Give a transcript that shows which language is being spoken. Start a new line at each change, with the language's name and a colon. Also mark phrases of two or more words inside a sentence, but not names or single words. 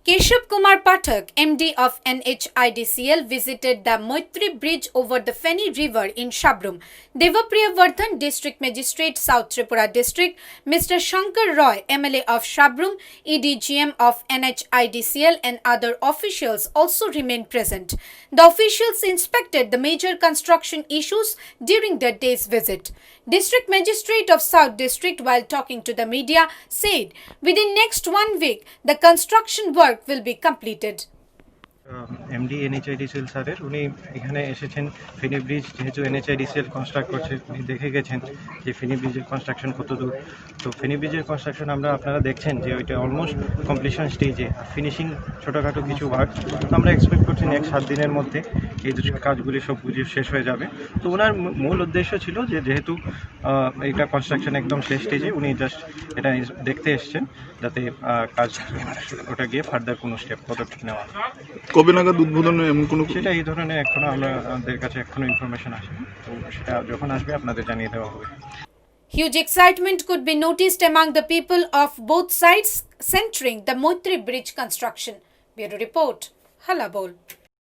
English: Rishabh Kumar Pathak, MD of NHIDCL, visited the Maitri Bridge over the Feni River in Shabrum. Devapriya Vardhan, District Magistrate, South Tripura District, Mr. Shankar Roy, MLA of Shabrum, EDGM of NHIDCL and other officials also remained present. The officials inspected the major construction issues during their day's visit. District Magistrate of South District, while talking to the media, said within next 1 week, the construction work will be completed.
Bangla: এমডি এনএইচআইডিসিএল স্যারের উনি এখানে এসেছেন ফেনী ব্রিজ যেহেতু এনএইচআইডিসিএল কনস্ট্রাক্ট করছে উনি দেখে গেছেন যে ফেনী ব্রিজের কনস্ট্রাকশন কত দূর। তো ফেনী ব্রিজের কনস্ট্রাকশন আপনারা দেখছেন যে ওইটা
English: almost completion stage,
Bangla: ফিনিশিং ছোটোখাটো কিছু ওয়ার্ক আমরা এক্সপেক্ট করছি নেক্সট 7 দিনের মধ্যে এই কাজগুলি সব বুঝে শেষ হয়ে যাবে। তো ওনার মূল উদ্দেশ্য ছিল যে যেহেতু এইটা কনস্ট্রাকশন একদম শেষ স্টেজে, উনি জাস্ট এটা দেখতে এসছেন যাতে কাজ ওটা গিয়ে ফার্দার কোনো স্টেপ পদক্ষেপ নেওয়া। কবে নাগাদ উদ্বোধন এমন কোনো সেটা এই ধরনের এখনো আমাদের কাছে এখনো ইনফরমেশন আসে, তো সেটা যখন আসবে আপনাদের জানিয়ে দেওয়া হবে।
English: Huge excitement could be noticed among the people of both sides centering the Maitri Bridge construction. Bureau Report, Hallabol.